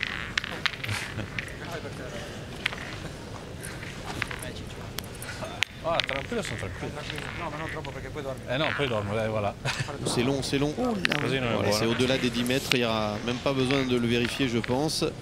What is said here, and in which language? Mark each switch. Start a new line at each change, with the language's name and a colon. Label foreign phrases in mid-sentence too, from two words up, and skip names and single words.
Italian: Ah, tranquillo, sono tranquillo. No, ma non troppo perché poi dormi. Eh no, poi dormo, dai,
French: voilà. C'est long, c'est long. Voilà, c'est au-delà des 10 mètres, il n'y aura même pas besoin de le vérifier, je pense.